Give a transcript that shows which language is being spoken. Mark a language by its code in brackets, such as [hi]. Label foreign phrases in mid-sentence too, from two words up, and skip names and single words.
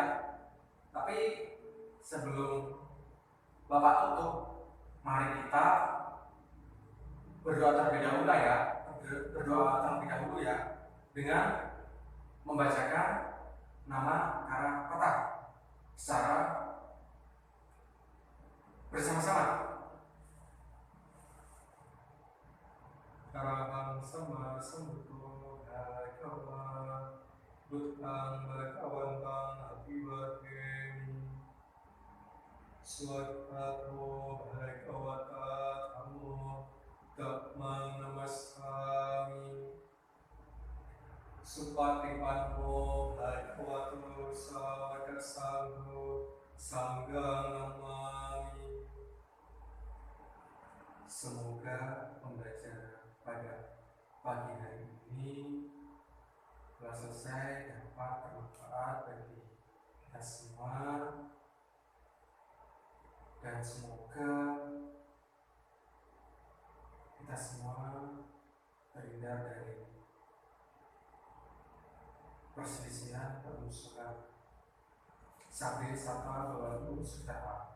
[id] Tapi sebelum Bapak tutup, mari kita berdoa terlebih dahulu ya. Berdoa terlebih dahulu ya dengan membacakan nama arah kota secara bersama-sama. [pi] Arahang sama sambuto bhagava buddhang bhagavantang abhivademi Swattato bhagavata Dhammo Dhammang namassami. Supatipanno bhagavato sawaka sangho sanghang namami. [id] Semoga pembelajaran pada pagi hari ini telah selesai dapat bermanfaat bagi kita semua, dan semoga kita semua terhindar dari perselisihan, permusuhan, [pi] sabi sapa bawaku [id] sudah.